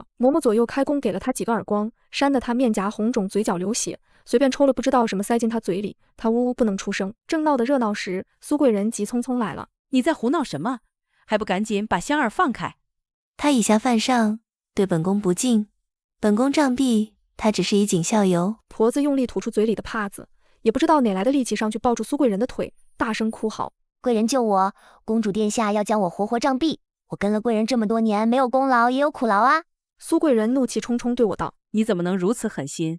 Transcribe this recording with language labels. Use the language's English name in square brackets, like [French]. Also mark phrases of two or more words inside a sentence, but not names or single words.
[Chinese] 嬤嬤左右開弓給了他幾個耳光，扇得他面頰紅腫，嘴角流血，隨便抽了不知道什麼塞進他嘴裡，他嗚嗚不能出聲。正鬧得熱鬧時，蘇貴人急匆匆來了。你在胡鬧什麼？還不趕緊把香兒放開！他以下犯上，對本宮不敬，本宮杖斃他，只是以儆效尤。婆子用力吐出嘴裡的帕子，也不知道哪來的力氣上去抱住蘇貴人的腿，大聲哭嚎： 貴人救我，公主殿下要將我活活杖斃，我跟了貴人這麼多年，沒有功勞也有苦勞啊！蘇貴人怒氣沖沖對我道： 你怎麼能如此狠心？